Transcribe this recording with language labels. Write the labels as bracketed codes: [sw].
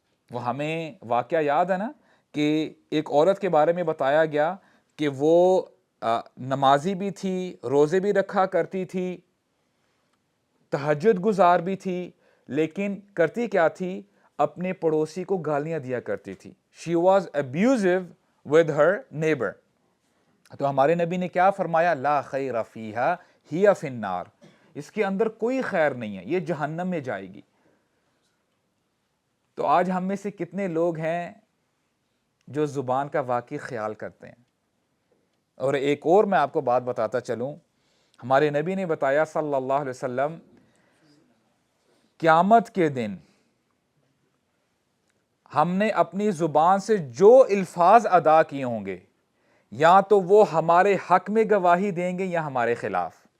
[ur] وہ ہمیں واقعہ یاد ہے نا کہ ایک عورت کے بارے میں بتایا گیا کہ وہ نمازی بھی تھی، روزے بھی رکھا کرتی تھی، تہجد گزار بھی تھی، لیکن کرتی کیا تھی؟ اپنے پڑوسی کو گالیاں دیا کرتی تھی. [en] She was abusive with her neighbor. [ur] تو ہمارے نبی نے کیا فرمایا؟ [ar] لا خیر فیہا ہی فی النار، [ur] اس کے اندر کوئی خیر نہیں ہے، یہ جہنم میں جائے گی. تو آج ہم میں سے کتنے لوگ ہیں جو زبان کا واقعی خیال کرتے ہیں؟ اور ایک اور میں آپ کو بات بتاتا چلوں، ہمارے نبی نے بتایا صلی اللہ علیہ وسلم قیامت کے دن ہم نے اپنی زبان سے جو الفاظ ادا کیے ہوں گے، یا تو وہ ہمارے حق میں گواہی دیں گے یا ہمارے خلاف.